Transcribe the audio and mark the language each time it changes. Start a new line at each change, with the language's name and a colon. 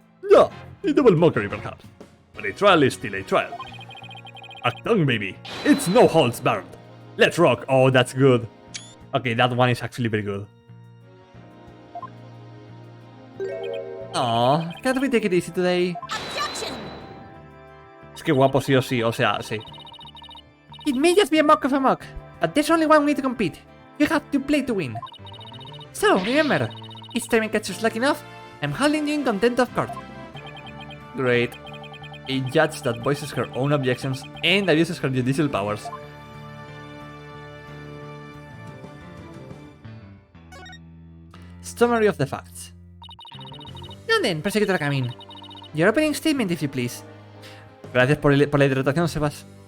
English: Yeah, a double mockery perhaps. But a trial is still a trial. Act on, baby. It's no holds barred. Let's rock. Oh, that's good. Okay, that one is actually very good. Aw, can't we take it easy today? Objection!
Spanish: Es que guapo sí o sí, o sea, sí.
English: It may just be a mock of a mock, but there's only one way to compete. You have to play to win. So, remember, each time I catch you slacking off, I'm holding you in contempt of court. Great. A judge that voices her own objections and abuses her judicial powers. Summary of the facts. Now then, Persecutor Kamin, your opening statement if you please.
Spanish: Gracias por la hidratación, Sebas.